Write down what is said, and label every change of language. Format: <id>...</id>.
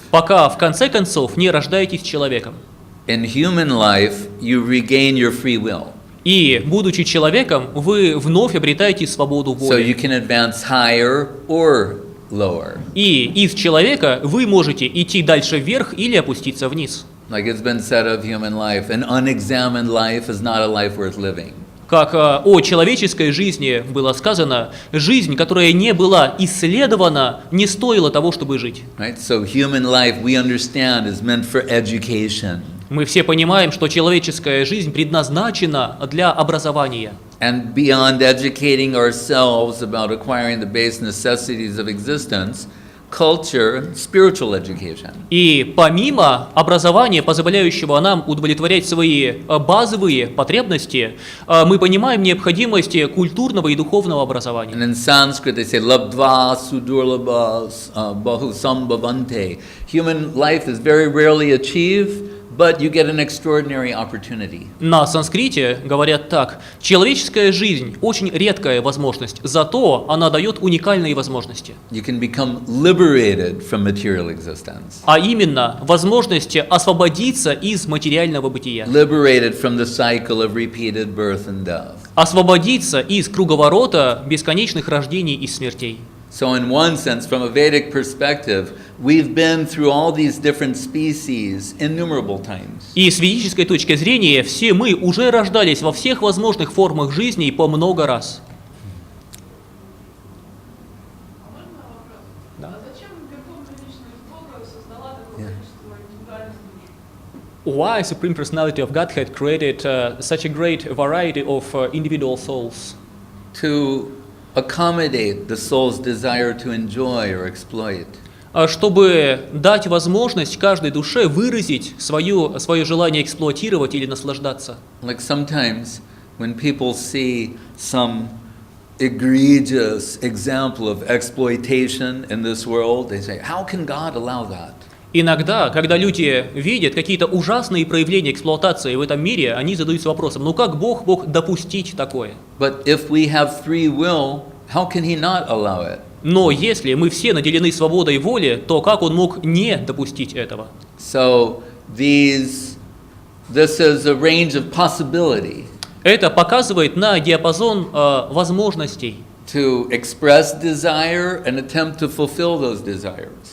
<ru>пока в конце концов не рождаетесь человеком.</ru> <en>In human life, you regain your free will.</en> <ru>И, будучи человеком, вы вновь обретаете свободу</ru> <en>So you can advance higher or lower.</en> <ru>И из человека вы можете идти дальше вверх или опуститься вниз.</ru> <en>Like it's been said of human life, an unexamined life is not a life worth living.</en> <ru>Как о человеческой жизни было сказано, жизнь, которая не была исследована, не стоила того, чтобы жить.</ru> <en>Right? So human life, we understand, is meant for education.</en> <ru>Мы все понимаем, что человеческая жизнь предназначена для образования.</ru> <en>And beyond educating ourselves about acquiring the base necessities of existence, culture, spiritual education.</en> <ru>И помимо образования, позволяющего нам удовлетворять свои базовые потребности, мы понимаем необходимость культурного и духовного образования.</ru> <en>And in Sanskrit they say</en> <sa>labdva sudurlabha bahu sambhavante.</sa> <en>Human life is very rarely achieved, but you get an extraordinary opportunity.</en> <ru>На санскрите говорят так: человеческая жизнь очень редкая возможность, зато она дает уникальные возможности.</ru> <en>You can become liberated from material existence.</en> <ru>А именно возможность освободиться из материального бытия,</ru> <en>Liberated from the cycle of repeated birth and death.</en> <ru>освободиться из круговорота бесконечных рождений и смертей.</ru> <en>So in one sense, from a Vedic perspective, we've been through all these different species innumerable times.</en> <ru>И с ведической точки зрения все мы уже рождались во всех возможных формах жизни по много раз. А зачем Верховная Личность Бога создала такое количество индивидуальных душ?</ru> <en>Why Supreme Personality of Godhead created such a great variety of individual souls? To accommodate the soul's desire to enjoy or exploit.</en> <ru>Чтобы дать возможность каждой душе выразить свое желание эксплуатировать или наслаждаться.</ru> <en>Like sometimes when people see some egregious example of exploitation in this world, they say, how can God allow that?</en> <ru>Иногда, когда люди видят какие-то ужасные проявления эксплуатации в этом мире, они задаются вопросом: ну как Бог мог допустить такое?</ru> <en>But if we have free will, how can He not allow it?</en> <ru>Но если мы все наделены свободой воли, то как Он мог не допустить этого?</ru> <en>So this is a range of possibility.</en> <ru>Это показывает на диапазон возможностей,</ru> <en>To express desire and attempt to fulfill those desires.</en>